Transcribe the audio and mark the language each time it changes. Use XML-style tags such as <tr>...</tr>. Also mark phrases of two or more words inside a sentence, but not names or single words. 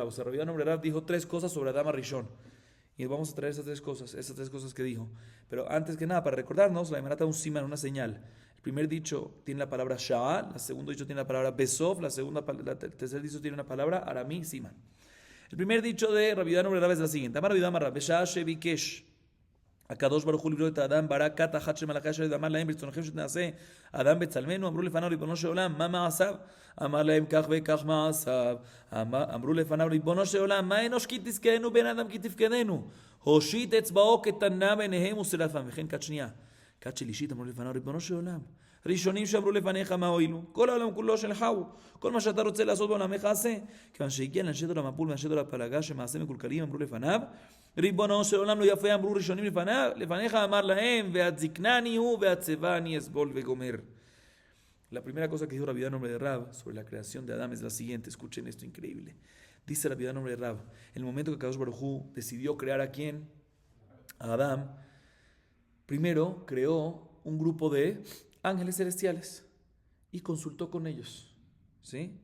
<es>O sea, Rabbi Yudá en nombre de Rab dijo 3 cosas sobre Adán Rishon. Y vamos a traer esas tres cosas que dijo. Pero antes que nada, para recordarnos, la Gemara trae un siman, una señal. El primer dicho tiene la palabra Sha'al, el segundo dicho tiene la palabra Besov, el tercer dicho tiene una palabra Aramí, siman. El primer dicho de Rabbi Yudá en nombre de Rab es la siguiente.</es> <he>אמר רבי יהודה אמר רב, בשעה שביקש. הקדוש ברוך הוא לברוא את האדם ברא כת אחת של מלאכי השרת ואמר להם ברצונכם שתנעשה אדם בצלמנו אמרו לפניו ריבונו של עולם מה מעשיו אמר להם כך וכך מעשיו אמרו לפניו ריבונו של עולם מה אנוש כי תזכרנו בן אדם כי תפקדנו הושיט אצבעו קטנה בעיניהם ושרפם וכן כת שנייה כת שלישית אמרו לפניו ריבונו של עולם ראשונים שאמרו לפניך מה הועילו כל העולם כולו שלך הוא כל מה שאתה רוצה לעשות בעולמך עשה כיוון שהגיע לאנשי דור המבול ואנשי דור הפלגה שמעשה מקולקלים אמרו לפניו ריבונו של עולם לא יפה אמרו ראשונים לפניך אמר להם ועד זקנני הוא ועד צבא אני אסבול וגומר.</he> <es>La primera cosa que dijo Rabbi Yudá en nombre de Rab sobre la creación de Adán es la siguiente, escuchen esto increíble. Dice Rabbi Yudá en nombre de Rab, en el momento que</es> <he>קדוש ברוך הוא</he> <es>decidió crear ¿a quién? A Adán, primero creó un grupo de ángeles celestiales y consultó con ellos, ¿sí?</es>